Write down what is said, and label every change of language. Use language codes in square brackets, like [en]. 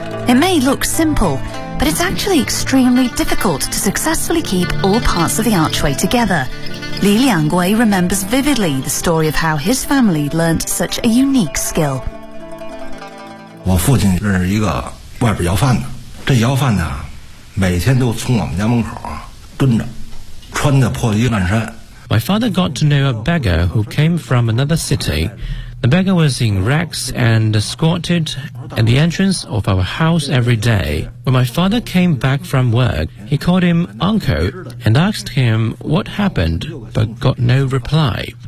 [en] It may look simple, but it's actually extremely difficult to successfully keep all parts of the archway together. Li Liangguo remembers vividly the story of how his family learned such a unique skill. My father was a worker in the outside. [zh] 每天都从我们家门口蹲着，穿的破衣烂衫。 [en] My father got to know a beggar who came from another city. The beggar was in rags and squatted at the entrance of our house every day. When my father came back from work, he called him uncle and asked him what happened, but got no reply.